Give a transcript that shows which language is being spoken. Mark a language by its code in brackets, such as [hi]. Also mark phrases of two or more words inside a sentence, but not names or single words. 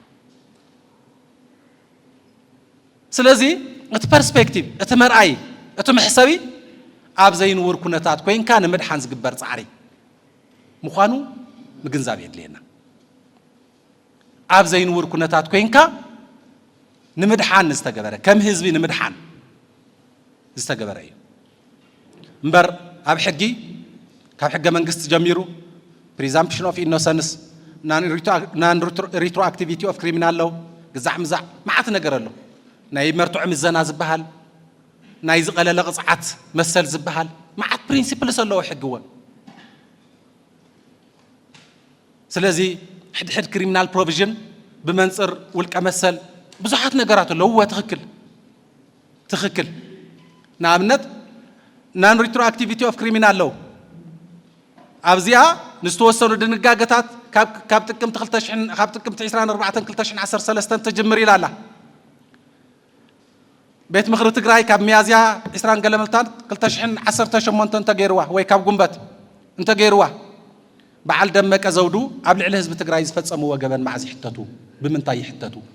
[ti] ስለዚ እቲ ፐርስፔክቲቭ እቲ መርኣይ እቲ መሕሰቢ ኣብ ዘይንውር ኩነታት ኮይንካ ንምድሓን ዝግበር ፃዕሪ ምዃኑ ምግንዛብ የድልየና ኣብ ዘይንውር ኩነታት ኮይንካ ንምድሓን ዝተገበረ ከም ህዝቢ ንምድሓን ዝተገበረ እዩ እምበር ኣብ ሕጊ ካብ ሕገ መንግስቲ ጀሚሩ [en] presumption of innocence non retroactivity of criminal law [ti] ግዛዕ ምዛዕ ማዓት ነገር ኣሎ ናይ መርቱዕ ምዘና ዝበሃል ናይ ዝቐለለ ቅፅዓት መሰል ዝበሃል ማዓት ፕሪንሲፕልስ ኣለዎ ሕጊ እውን ስለዚ ሕድሕድ [en] criminal provision [ti] ብመንፅር ውልቀ መሰል ብዙሓት ነገራት ኣለዎ ትኽክል ንኣብነት [en] non retroactivity of criminal law [ti] ኣብዚኣ ንዝተወሰኑ ድንጋጌታት ካብ ጥቅምቲ 24/2013 ተጀምር ኢላ ኣላ ቤት ምክሪ ትግራይ ካብ ሚያዝያ 20 ገለመልታት 2018 እንተገይርዋ ወይ ካብ ጉንበት እንተገይርዋ በዓል ደመቀ ዘውዱ ኣብ ልዕሊ ህዝቢ ትግራይ ዝፈጸሙ ወገበን ማዕዚ ሕተቱ ብምንታይ ይሕተቱ